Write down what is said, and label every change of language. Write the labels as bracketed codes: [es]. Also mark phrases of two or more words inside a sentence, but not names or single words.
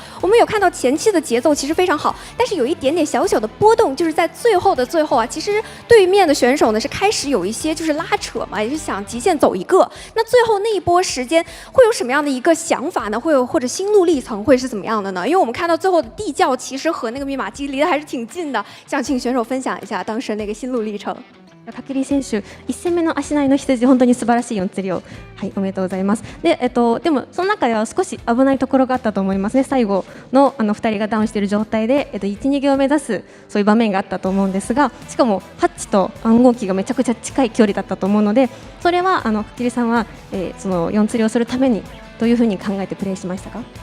[zh] 我们有看到前期的节奏其实非常好，但是有一点点小小的波动，就是在最后的最后啊，其实对面的选手呢是开始有一些就是拉扯嘛，也是想极限走一个。那最后那一波时间会有什么样的一个想法呢？会有或者心路历程会是怎么样的呢？因为我们看到最后的地窖其實和那個密碼機離得還是挺近的，想請選手分享一下當時那個心路歷程。 [ja] カキリ選手、1戦目の足内の羊、本当に素晴らしい4釣りを、はい、おめでとうございます。で、でもその中では少し危ないところがあったと思いますね。最後の2人がダウンしている状態で、1、2行を目指すそういう場面があったと思うんですが、しかもハッチと暗号機がめちゃくちゃ近い距離だったと思うので、それはカキリさんは、その4釣りをするためにどういうふうに考えてプレーしましたか？